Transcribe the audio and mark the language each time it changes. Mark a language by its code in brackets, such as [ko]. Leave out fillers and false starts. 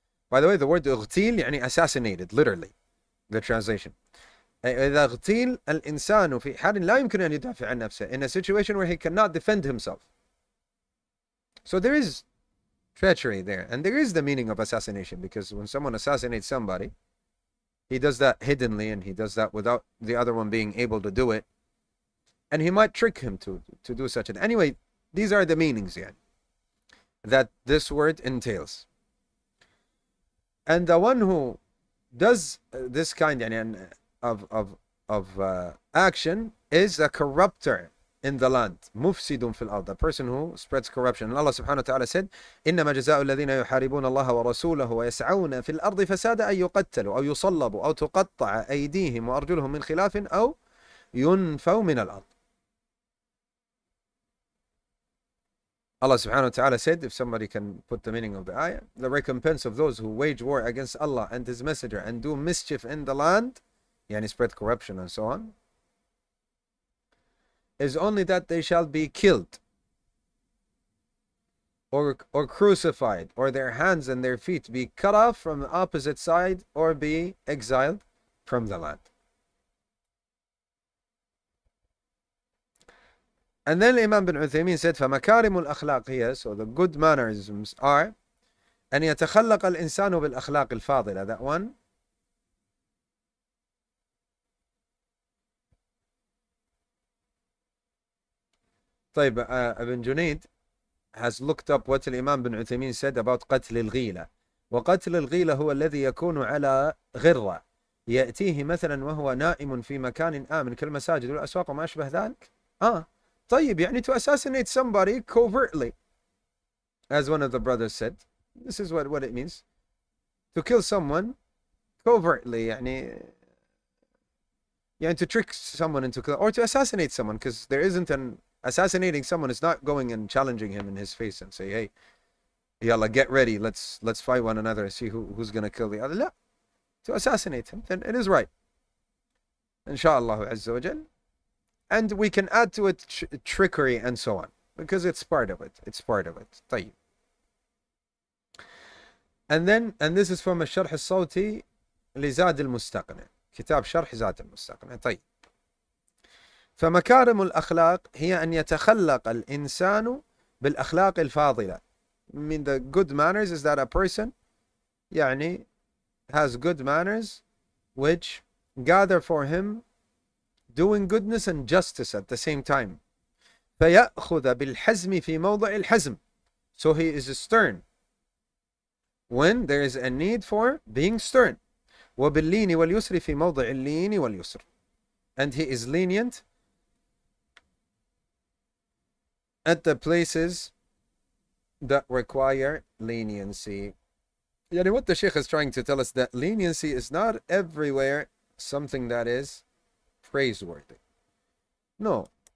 [en] By the way, the word اغتيل يعني assassinated, literally, the translation. [ar] إذا اغتيل الإنسان في حال لا يمكن أن يدافع عن نفسه, [en] in a situation where he cannot defend himself. So there is treachery there, and there is the meaning of assassination, because when someone assassinates somebody, he does that hiddenly, and he does that without the other one being able to do it, and he might trick him to do such an. Anyway, these are the meanings that this word entails. And the one who does this kind of action is a corrupter in the land. [ar] مفسد في الأرض, [en] a person who spreads corruption. And Allah subhanahu wa ta'ala said, [ar] إنما جزاء الذين يحاربون الله ورسوله ويسعون في الأرض فسادا أن يقتلوا أو يصلبوا أو تقطع أيديهم وأرجلهم من خلاف أو ينفوا من الأرض. [en] Allah subhanahu wa ta'ala said, if somebody can put the meaning of the ayah, the recompense of those who wage war against Allah and His Messenger and do mischief in the land, yani spread corruption and so on, is only that they shall be killed or crucified, or their hands and their feet be cut off from the opposite side, or be exiled from the land. And then Imam bin Uthaymeen said, [ar] فَمَكَارِمُ الْأَخْلَاقِ هي, [en] so the good mannerisms are [ar] أن يتخلق الإنسان بالأخلاق الفاضلة, [en] that one طيب, Ibn Junayd has looked up what Imam bin Uthaymeen said about قتل الغيلة. [ar] وقتل الغيلة هو الذي يكون على غرة يأتيه مثلا وهو نائم في مكان آمن كالمساجد والأسواق وما أشبه ذلك. [en] طيب, يعني to assassinate somebody covertly, as one of the brothers said. This is what it means. To kill someone covertly, يعني to trick someone into kill, or to assassinate someone, because there isn't an assassinating someone is not going and challenging him in his face and say, hey, yalla, get ready, let's fight one another and see who's going to kill the other. [ar] لا. [en] To assassinate him, then it is right. Inshallah Azza wa Jal. And we can add to it trickery and so on, because it's part of it. It's part of it. طيب. And this is from الشرح الصوتي لزاد المستقنع. [ar] كتاب شرح زاد المستقنع. طيب. فمكارم الأخلاق هي أن يتخلق الإنسان بالأخلاق الفاضلة. [en] I mean, the good manners is that a person يعني has good manners which gather for him doing goodness and justice at the same time. [ar] فيأخذ بالحزم في موضع الحزم. [en] So he is stern when there is a need for being stern. [ar] وباللين واليسر في موضع اللين واليسر. [en] And he is lenient at the places that require leniency. Yani what the Sheikh is trying to tell us, that leniency is not everywhere something that is praiseworthy. No.